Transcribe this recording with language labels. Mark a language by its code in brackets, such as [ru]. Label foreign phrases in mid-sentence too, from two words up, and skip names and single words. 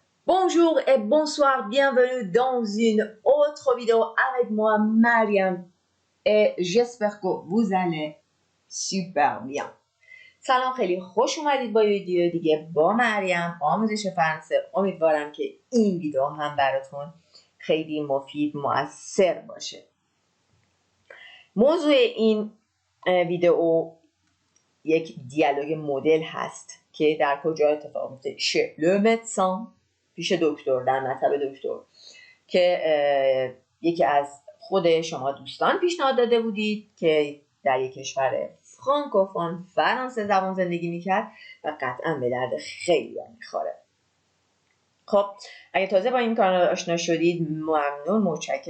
[fr] Bonjour et bonsoir, bienvenue dans une autre vidéo avec moi, Mariam. Et j'espère que vous allez super bien. [fa] سلام، خیلی خوش اومدید با ویدیو دیگه با مریم آموزش فرانسه. امیدوارم که این ویدیو هم براتون خیلی مفید مؤثر باشه. موضوع این ویدیو یک دیالوگ مدل هست که در کجا اتفاق میفته؟ [fr] chez le médecin، [fa] پیش دکتر، در مطب دکتر، که یکی از خود شما دوستان پیشنهاد داده بودید که در یک کشور فرانکوفون فرانسه زبان زندگی میکرد و قطعا به درد خیلی میخوره. خب اگه تازه با این کانال آشنا شدید ممنون، متشکرم.